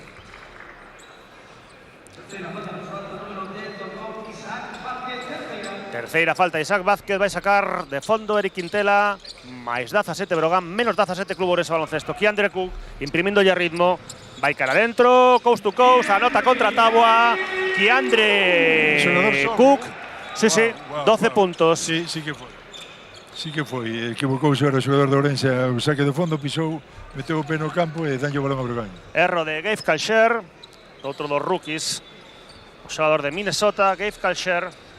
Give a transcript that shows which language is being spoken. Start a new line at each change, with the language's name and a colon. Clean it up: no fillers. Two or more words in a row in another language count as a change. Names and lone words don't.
Galician: Terceira falta de Isaac Vázquez, vai sacar de fondo Eric Quintela, máis 17 Brogan, menos 17 Club Ourense Baloncesto. Keandre Cook imprimindolle ritmo, vai cara adentro,
English: coast to coast,
Galician: anota contra Tabua, Keandre Cook, sí, 12 puntos. Sí que foi, equivocouse ahora o xogador de Ourense, o saque de fondo, pisou, meteu o pé no campo e danlle o balón a Brogan. Erro de Gabe Falcher, outro dos rookies, o xogador de Minnesota, Gabe Falcher.